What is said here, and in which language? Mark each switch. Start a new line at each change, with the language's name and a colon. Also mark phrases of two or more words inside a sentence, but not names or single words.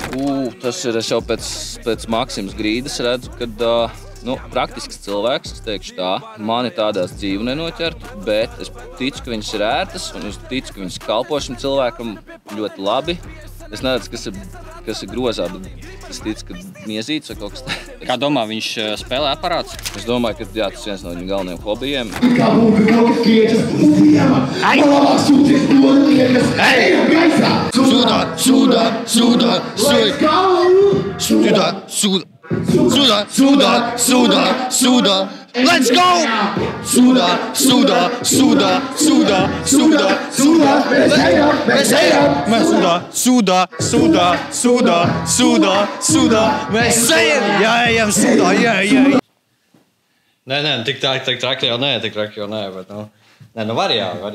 Latvian: Tas ir, es jau pēc Maksimas grīdas redzu, kad praktisks cilvēks, es teikšu tā, mani tādās dzīvu nenoķertu, bet es ticu, ka viņas ir ērtas un es ticu, ka viņas kalpo šim cilvēkam ļoti labi. Es neredzu, kas ir grozā, bet es ticu, ka miezīts vai kaut kas tā. Kā domā, viņš spēlē aparāts? Es domāju, ka jā, tas viens no viņu galvenajiem hobijiem.
English: Suda! Let's go!
Latvian: Mēs ejam! Jā, sudā! Nē, tik traki jau nē, bet var jā.